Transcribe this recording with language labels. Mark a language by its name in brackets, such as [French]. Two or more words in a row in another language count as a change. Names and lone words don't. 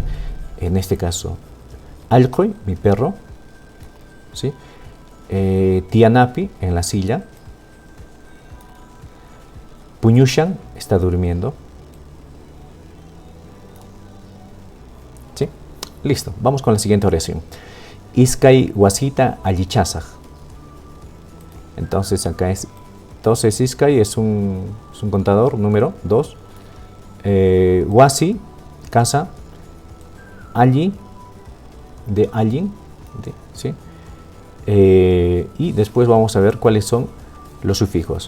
[Spanish] En este caso, alkoy, mi perro, ¿sí? Tianapi, en la silla. Puñushan está durmiendo. ¿Sí? Listo. Vamos con la siguiente oración. [Quechua] Iskay wasita allichasaj. [Spanish] Entonces acá es. Entonces Iskay es un contador, número 2. Wasi, casa. Allí, de alguien. ¿Sí? Y después vamos a ver cuáles son los sufijos.